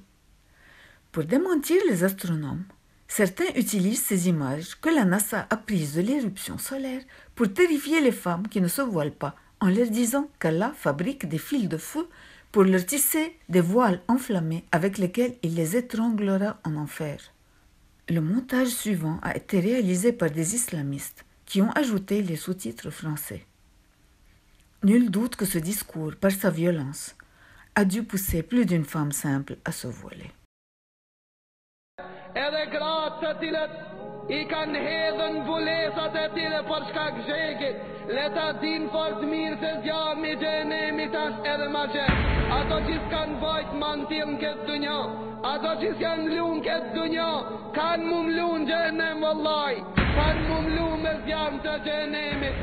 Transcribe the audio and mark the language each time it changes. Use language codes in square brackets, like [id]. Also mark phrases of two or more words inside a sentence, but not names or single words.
[fr] Pour démentir les astronomes, certains utilisent ces images que la NASA a prises de l'éruption solaire pour terrifier les femmes qui ne se voilent pas, en leur disant qu'Allah fabrique des fils de feu pour leur tisser des voiles enflammés avec lesquels il les étranglera en enfer. Le montage suivant a été réalisé par des islamistes qui ont ajouté les sous-titres français. Nul doute que ce discours, par sa violence, a dû pousser plus d'une femme simple à se voiler. [sq] I kanë hedhën vulesat e tire për shkak zhegit. Leta din fort mirë se zjarmi gjenemit është edhe ma gjet. Ato që s'kanë vajt mantil në këtë dunja, ato që s'kanë lun këtë dunja, kanë mu mlun gjenem vëllaj, kanë mu mlun me zjarm të gjenemit.